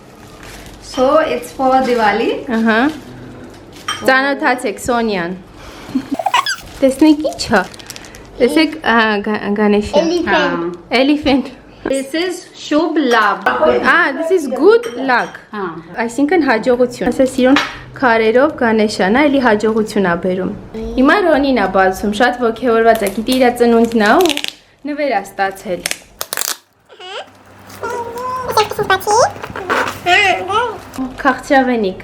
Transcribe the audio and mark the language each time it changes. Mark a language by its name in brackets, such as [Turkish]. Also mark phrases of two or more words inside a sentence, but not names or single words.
[English] So it's for Diwali. [Armenian] Ահա։ Ծանոթացեք Սոնյան։ Տեսնեք ի՞նչ է։ Տեսեք Ganesha. [English] Elephant. This is Shubh Labh. This is good luck. [Armenian] Այսինքն հաջողություն։ Ասես սիրուն քարերով Ganesha-ն է, էլի հաջողություն է բերում։ Հիմա Ռոնին է բացում, շատ ոգևորված է, գիտի իր ծնունդն է ու նվեր է ստացել։ Քաղցրավենիք։